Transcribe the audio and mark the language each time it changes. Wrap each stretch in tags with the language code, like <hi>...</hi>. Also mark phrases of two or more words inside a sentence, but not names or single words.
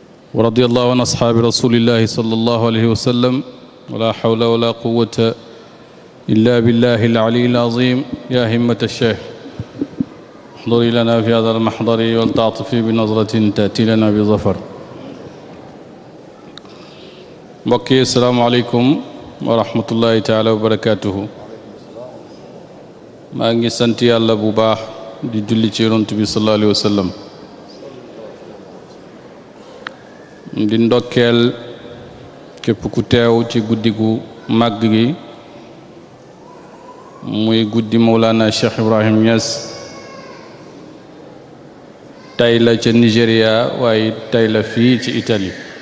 <ar>ورضي الله عن أصحاب رسول الله صلى الله عليه وسلم ولا حول ولا قوة إلا بالله العلي العظيم يا همة الشيخ احضري لنا في هذا المحضر ولتعطفي بنظرة تأتي لنا بظفر.</ar> <wo>mbokk yi</wo> <ar>السلام عليكم ورحمة الله تعالى وبركاته.</ar> <wo>maa ngi sant yàlla bu baax di julli ci yonent bi</wo> <ar>صلى الله عليه وسلم</ar> <wo>di ndokkeel képp ku teew ci guddi gu màgg gi muy guddi Mawlana Cheikh Ibrahim Niass tey la ca Nigéria waaye tey la fii ci Italie</wo>